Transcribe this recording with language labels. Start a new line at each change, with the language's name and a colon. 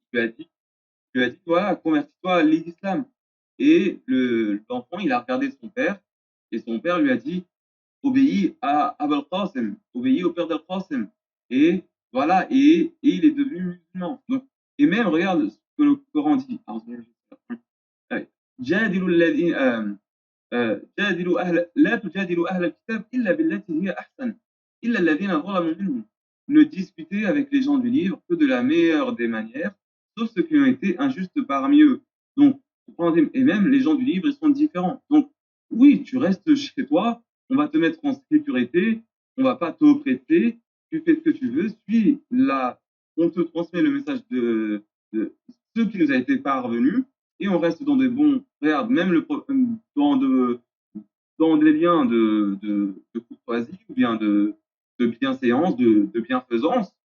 French: Il lui a dit, voilà, convertis-toi à l'islam. Et l'enfant, il a regardé son père, et son père lui a dit, obéis à Abul Qasim, obéis au père d'Al Qasim. Et voilà, et il est devenu musulman. Donc, et même, regarde ce que le Coran dit.
Arabic: جادلوا الذين جادلوا لا تجادلوا أهل الكتاب إلا بالتي هي أحسن إلا الذين ظلموا منهم.
French: Ne discutez avec les gens du livre que de la meilleure des manières, sauf ceux qui ont été injustes parmi eux. Donc, et même les gens du livre, ils sont différents. Donc, oui, tu restes chez toi, on va te mettre en sécurité, on va pas t'oppresser, tu fais ce que tu veux, on te transmet le message de ce qui nous a été parvenu, et on reste dans des bons, regarde, même dans des liens de courtoisie, ou bien de bienséance, de bienfaisance.